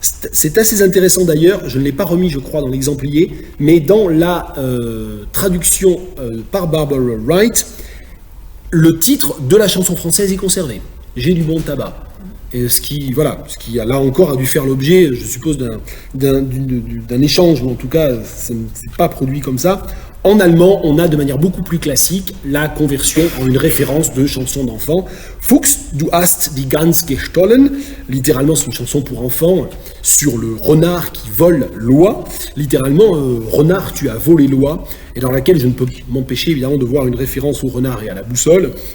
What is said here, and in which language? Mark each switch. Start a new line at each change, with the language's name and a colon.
French: C'est assez intéressant d'ailleurs, je ne l'ai pas remis je crois dans l'exemplier, mais dans la traduction par Barbara Wright, le titre de la chanson française est conservé, « J'ai du bon tabac ». Et ce qui là encore a dû faire l'objet, je suppose, d'un échange, ou en tout cas, c'est pas produit comme ça. En allemand, on a de manière beaucoup plus classique la conversion en une référence de chanson d'enfant.
German: Fuchs, du hast die Gans gestohlen.
French: Littéralement, c'est une chanson pour enfants sur le renard qui vole l'oie. Littéralement, renard, tu as volé l'oie. Et dans laquelle je ne peux m'empêcher évidemment de voir une référence au renard et à la boussole.